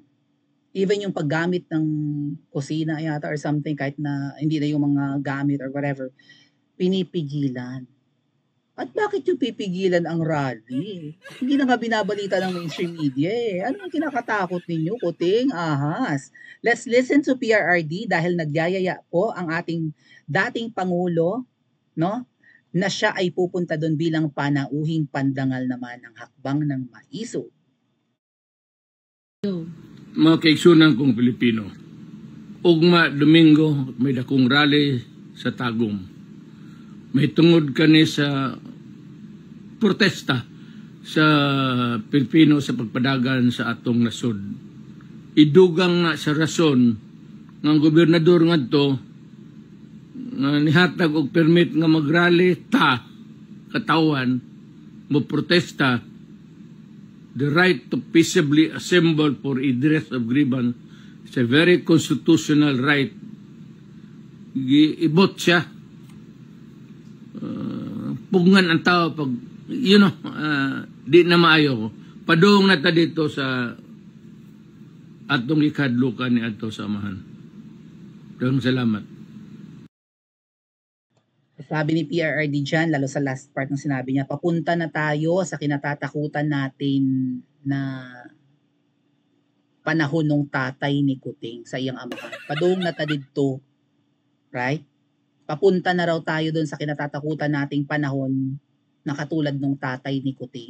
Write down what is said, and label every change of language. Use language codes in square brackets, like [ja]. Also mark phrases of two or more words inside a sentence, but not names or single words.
[tl] Even yung paggamit ng kusina yata [en] or something [tl] kahit na hindi na yung mga gamit [en] or whatever, [tl] pinipigilan. At bakit yung pipigilan ang rally? Hindi na nga binabalita ng [en] mainstream media [tl] eh. Ano ang kinakatakot ninyo, Kuting? Ahas. [en] Let's listen to PRRD [tl] dahil nagyayaya po ang ating dating Pangulo, no? Na siya ay pupunta doon bilang panauhing pandangal naman ng hakbang ng maiso. [ceb] Mga kaigsunan kong Pilipino, ugma Domingo may dakong rally sa Tagum. May tungod kani sa protesta sa Pilipino sa pagpadagan sa atong nasod. Idugang na sa rason ng gobernador ngadto nga nihatag og permit nga magrally ta katawan mo protesta [en] the right to peaceably assemble for redress of grievance is a very constitutional right. [ceb] Ibot siya. Pungan ang tao pag di na maayo. Padung na ta dito sa atong ikadlukan ni ato samahan. Daghang salamat. [tl] Sabi ni PRRD dyan, lalo sa [en] last part [tl] ng sinabi niya, papunta na tayo sa kinatatakutan natin na panahon ng tatay ni Kuting [ceb] sa iyang amahan. Padung na ta dito. Right? [tl] Papunta na raw tayo doon sa kinatatakutan nating panahon na katulad ng tatay ni Kuting.